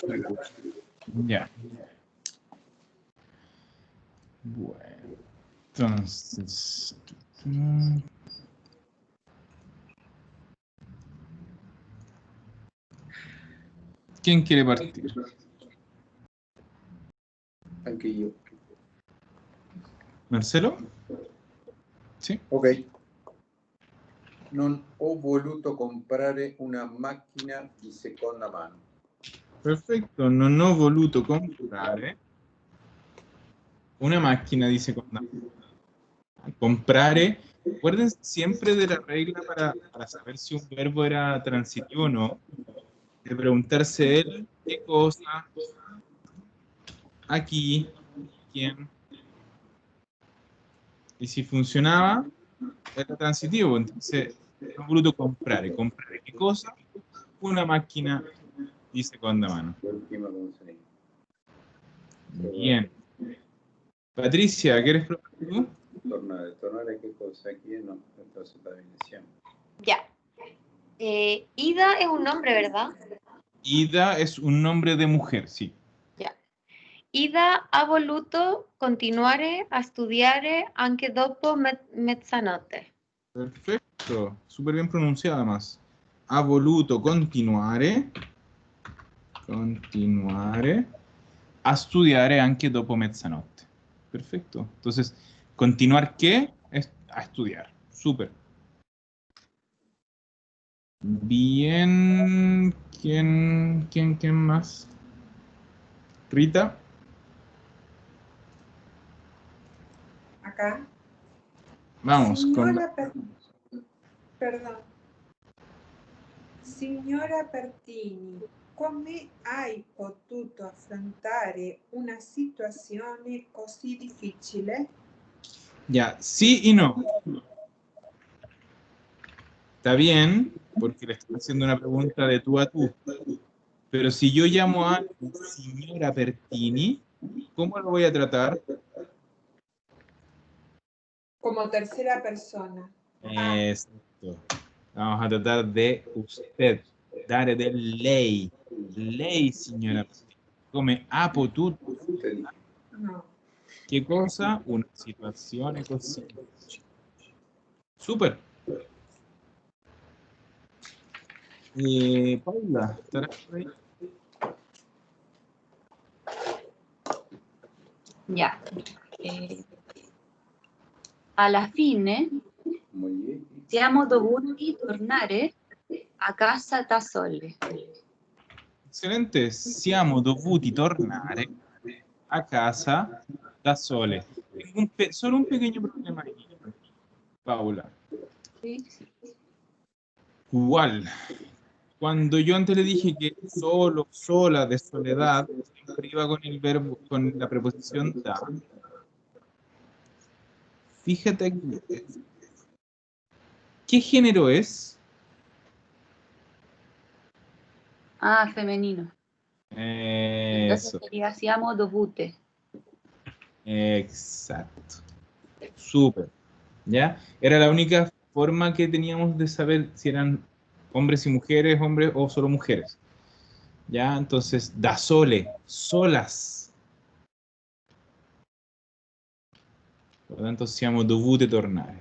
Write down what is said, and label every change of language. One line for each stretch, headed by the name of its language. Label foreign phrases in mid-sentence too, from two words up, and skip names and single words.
Spanish: Ya. Bueno, entonces... ¿Quién quiere partir?
Italian: Anche io.
Spanish: ¿Marcelo? Sí. Ok.
Italian: Non ho voluto comprare una macchina di seconda mano. Perfetto, non ho voluto comprare una macchina di seconda mano. Comprare,
Spanish: acuérdense siempre de la regla para saber si un verbo era transitivo o no, de preguntarse él qué cosa, aquí, quién, y si funcionaba, era transitivo. Entonces,
Italian: no he voluto comprare.
Spanish: ¿Comprare qué cosa?
Italian: Una macchina di seconda mano. L'ultima consegna.
Spanish: Bien. Patricia, ¿quieres probar tú?
Italian: Tornare. Tornare che cosa?
Spanish: Aquí no. Entonces la bendición. Ya. Ida es un nombre, ¿verdad? Ida es un nombre de mujer, sí. Ya.
Italian: Ida ha voluto continuare a studiare anche dopo mezzanotte.
Spanish: Perfecto, súper bien pronunciado además.
Italian: Ha voluto continuare a studiare anche dopo mezzanotte.
Spanish: Perfecto. Entonces, ¿continuar qué? Es a estudiar. Súper. Bien. ¿Quién más? Rita. Acá. Vamos con la... Perdón.
Italian: Signora Pertini, come hai potuto affrontare una situazione così difficile?
Spanish: Ya, sí y no. Está bien, porque le estoy haciendo una pregunta de tú a tú. Pero si yo llamo a señora Pertini, ¿cómo lo voy a tratar? Como tercera persona. Exacto. Vamos a tratar de usted.
Italian: Dare de lei. Lei, signora Pertini. Come ha potuto.
Spanish: No. ¿Qué cosa?
Italian: Una situazione così.
Spanish: Súper. Paula, ¿estarás por ahí? Ya.
Italian: Alla fine Moglie. siamo dovuti tornare a casa da sole.
Spanish: Excelente.
Italian: Siamo dovuti tornare a casa da sole.
Spanish: Tengo solo un pequeño problema ahí, Paula. Sí. Igual, cuando yo antes le dije que solo, sola, de soledad, siempre iba con el verbo, con la preposición da. Fíjate aquí. ¿Qué género es? Ah, femenino. Entonces Eso, sería
Italian: siamo dovute.
Spanish: exacto. Súper. ¿Ya? Era la única forma que teníamos de saber si eran hombres y mujeres, hombres o solo mujeres. ¿Ya? Entonces,
Italian: da sole,
Spanish: solas. Por lo tanto,
Italian: siamo dovute tornare.